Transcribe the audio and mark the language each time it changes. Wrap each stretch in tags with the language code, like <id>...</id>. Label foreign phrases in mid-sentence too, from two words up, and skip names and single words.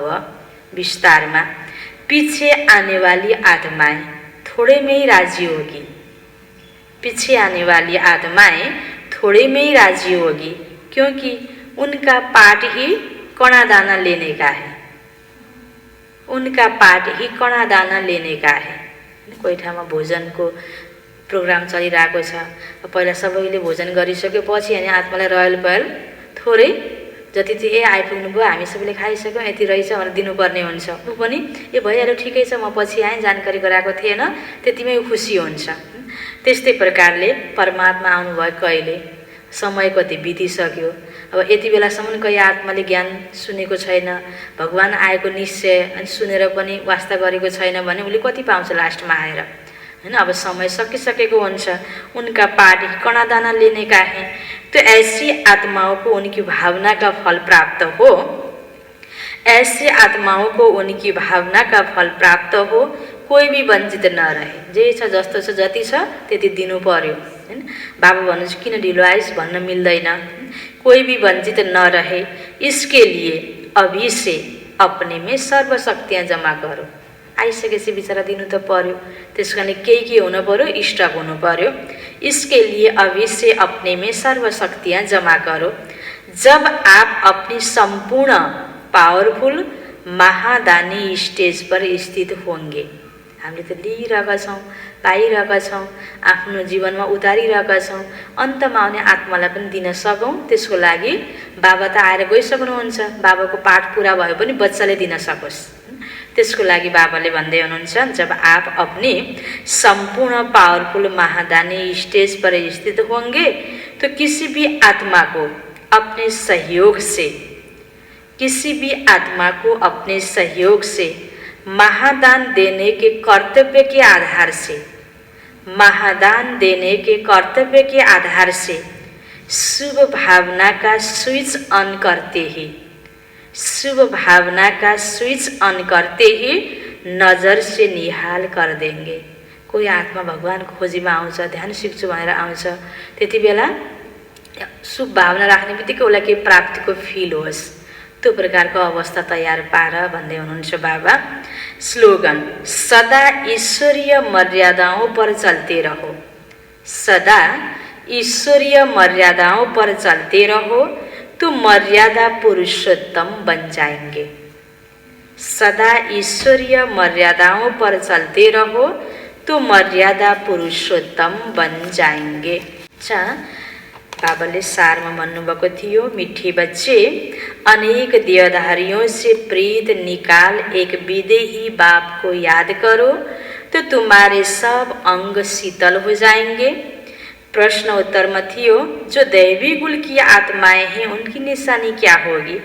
<hi>विस्तार में, पीछे आने वाली आत्माएं थोड़े में ही राजी होगी। पीछे आने वाली आत्माएं थोड़े में ही राजी होगी, क्योंकि उनका पाठ ही कणा दाना लेने का है। उनका पाठ ही कणा दाना लेने का है।</hi> <ne>कोही ठाउँमा भोजनको प्रोग्राम चलिरहेको छ, पहिला सबैले भोजन गरिसकेपछि अनि आत्मालाई रयल पहल थोरै जति चाहिँ आइपुग्नु भयो, हामी सबैले खाइसक्यौँ, यति रहेछ भनेर दिनुपर्ने हुन्छ। ऊ पनि ए भइहाल्यो, ठिकै छ, म पछि आएँ, जानकारी गराएको थिएन, त्यतिमै खुसी हुन्छ। त्यस्तै प्रकारले परमात्मा आउनुभयो, कहिले समय कति बितिसक्यो, अब यति बेलासम्म कहीँ आत्माले ज्ञान सुनेको छैन, भगवान आएको निश्चय अनि सुनेर पनि वास्ता गरेको छैन भने उसले कति पाउँछ लास्टमा आएर, हैन। अब समय सकिसकेको हुन्छ।</ne> <hi>उनका पाठ कणादाना लेने का है। तो ऐसी आत्माओं को उनकी भावना का फल प्राप्त हो, ऐसी आत्माओं को उनकी भावना का फल प्राप्त हो, कोही भी वञ्चित नरहे।</hi> <ne>जे छ जस्तो छ, जति छ त्यति दिनु पर्यो, हैन। बाबा भन्नुहुन्छ किन ढिलो आइस भन्न मिल्दैन।</ne> <hi>कोई भी वंचित न रहे, इसके लिए अभी से अपने में सर्व शक्तियाँ जमा करो।</hi> <ne>आइसकेपछि बिचरा दिनु त पर्यो। त्यसको कारण के हुनु पर्यो? स्टक हुनु पर्यो।</ne> <hi>इसके लिए अभी से अपने में सर्वशक्तियाँ जमा करो। जब आप अपनी संपूर्ण पावरफुल महादानी स्टेज पर स्थित होंगे।</hi> <ne>हामीले त लिइरहेका छौँ, पाइरहेका छौँ, आफ्नो जीवनमा उतारिरहेका छौँ, अन्तमा आउने आत्मालाई पनि दिन सकौँ। त्यसको लागि बाबा त आएर गइसक्नुहुन्छ। बाबाको पाठ पुरा भयो पनि बच्चाले दिन सकोस्। त्यसको लागि बाबाले भन्दै हुनुहुन्छ,</ne> <hi>जब आप अपने संपूर्ण पावरफुल महादानी स्टेज पर स्थित होंगे तो किसी भी आत्मा को अपने सहयोग से महादान देने के कर्तव्य के आधार से शुभ भावना का स्विच ऑन करते ही नजर से निहाल कर देंगे।</hi> <ne>कोही आत्मा भगवान खोजीमा आउँछ, ध्यान सिक्छु भनेर आउँछ, त्यति बेला शुभ भावना राख्ने बित्तिकै उसलाई केही प्राप्तिको फिल होस्, त्यो प्रकारको अवस्था तयार पार भन्दै हुनुहुन्छ बाबा।</ne> <hi>स्लोगन, सदा ईश्वरीय मर्यादाओं पर चलते रहो। सदा ईश्वरीय मर्यादाओं पर चलते रहो तो मर्यादा पुरुषोत्तम बन जाएंगे। सदा ईश्वरीय मर्यादाओं पर चलते रहो तो मर्यादा पुरुषोत्तम बन जाएंगे। अच्छा,</hi> <ne>बाबाले सारमा भन्नुभएको थियो,</ne> <hi>मिठी बच्चे अनेक देहधारियों से प्रीत निकाल एक विदेही बाप को याद करो तो तुम्हारे सब अंग शीतल हो जाएंगे। प्रश्न उत्तर में थियो, जो दैवी गुल की आत्माएं हैं उनकी निशानी क्या होगी?</hi>